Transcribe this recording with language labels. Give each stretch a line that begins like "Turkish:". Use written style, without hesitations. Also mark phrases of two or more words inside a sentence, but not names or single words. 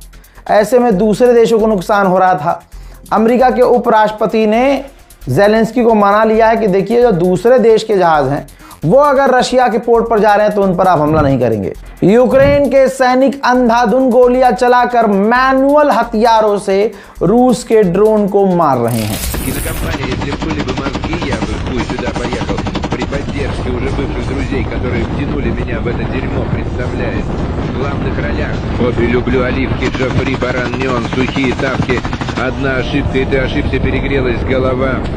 Hindi: ऐसे में दूसरे देशों को नुकसान हो रहा था। अमेरिका के उपराष्ट्रपति ने ज़ेलेंस्की को मना लिया है कि देखिए, जो दूसरे देश के जहाज़ हैं वो अगर रशिया के पोर्ट पर जा रहे हैं तो उन पर आप हमला नहीं करेंगे। यूक्रेन के सैनिक अंधाधुंध गोलियां चलाकर मैनुअल हथियारों से रूस के ड्रोन को मार रहे हैं।
Russian: При поддержке уже бывших друзей, которые втянули меня в это дерьмо, представляет. В главных ролях. Кофе люблю, оливки, Джофри, баран, неон, сухие тапки. Одна ошибка, и ты ошибся, перегрелась голова.